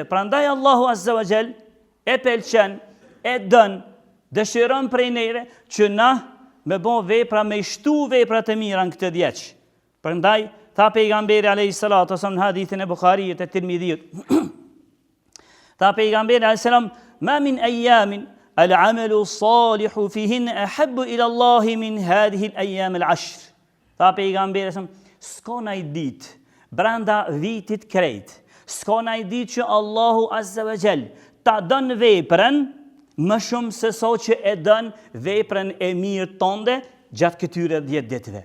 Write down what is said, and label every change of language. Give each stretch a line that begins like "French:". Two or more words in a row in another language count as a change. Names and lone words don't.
Albanian: Prandaj Allahu
Arabic: عز وجل
Albanian: e pëlqen, e dën, dëshiron prej neve që na me bon vepra, me shtu vepra të mira në këtë 10. Prandaj tha pejgamberi
Arabic: عليه الصلاة والسلام
Albanian: në hadithin e Bukhariut e Tirmidhiut. Tha pejgamberi
Arabic: عليه السلام ما من أيام العمل الصالح فيهن أحب إلى الله من هذه الأيام العشر."
Albanian: Tha pejgamberi sa s'ka ndaj ditë brenda vitit krejt, s'ka ndaj ditë që Allahu
Arabic: عز وجل
Albanian: ta dën veprën më shumë se sa që e dën veprën e mirë tënde gjatë këtyre 10 ditëve.